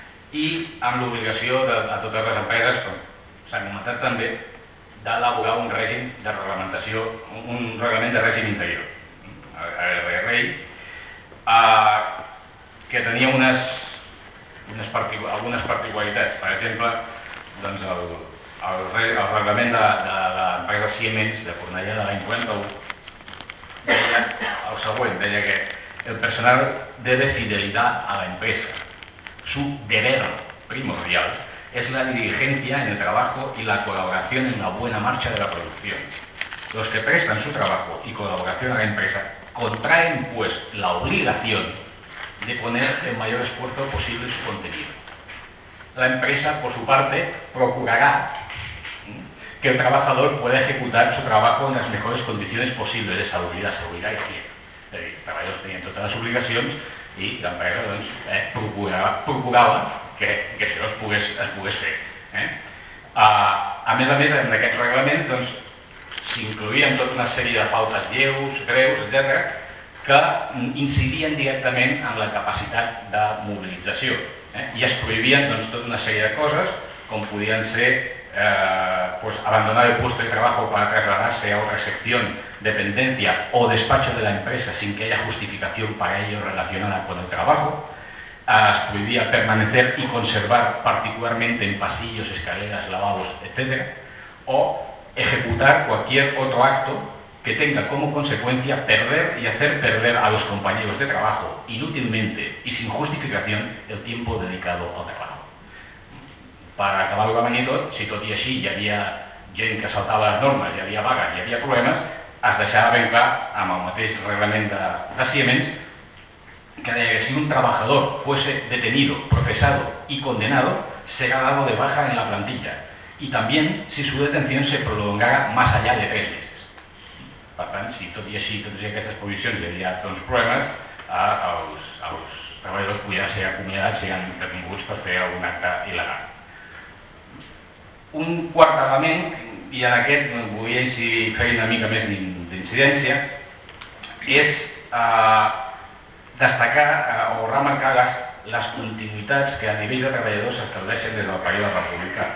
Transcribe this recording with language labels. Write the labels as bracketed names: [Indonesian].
[Catalan] i amb l'obligació a totes les empreses, com s'ha comentat també, d'elaborar un règim de reglamentació, un reglament de règim interior, RRI, que tenia algunes particularitats. Per exemple, doncs el reglament de l'empresa Siemens de Cornellà de l'any 41 deia el següent, deia que el personal [Spanish] debe fidelidad a la empresa. Su deber primordial es la diligencia en el trabajo y la colaboración en la buena marcha de la producción. Los que prestan su trabajo y colaboración a la empresa contraen pues la obligación de poner el mayor esfuerzo posible en su contenido. La empresa, por su parte, procurará que el trabajador pueda ejecutar su trabajo en las mejores condiciones posibles de salubridad, seguridad y higiene. Es decir, los trabajadores tenían todas las obligaciones y la empresa pues, procuraba que [Catalan] això es pogués fer. A més a més, en aquest reglament s'incloïen doncs, tota una sèrie de faltes lleus, greus, etc., que incidien directament en la capacitat de mobilització. I es prohibien doncs, tota una sèrie de coses, com podien ser [Spanish] pues, abandonar el puesto de trabajo para trasladarse a otra sección, dependencia o despacho de la empresa sin que haya justificación para ello relacionada con el trabajo. Es prohibía permanecer y conservar particularmente en pasillos, escaleras, lavabos, etc. O ejecutar cualquier otro acto que tenga como consecuencia perder y hacer perder a los compañeros de trabajo inútilmente y sin justificación el tiempo dedicado al trabajo. Para acabar el camino, [Catalan] si tot i així hi havia gent que saltava les normes, hi havia vagues, hi havia problemes, es deixava ben clar amb el mateix reglament de Siemens que deia que si [Spanish] un trabajador fuese detenido, procesado y condenado, será dado de baja en la plantilla. Y también si su detención se prolongara más allá de 3 meses. [Catalan] Per tant, si tot i així totes aquestes provisions hi havia doncs, problemes, els treballadors podien ser acomiadats, ser detinguts per fer algun acte il·legal. Un quart element, i en aquest volia fer una mica més d'incidència, és destacar o remarcar les continuïtats que a nivell de treballadors s'estableixen des del període republicà.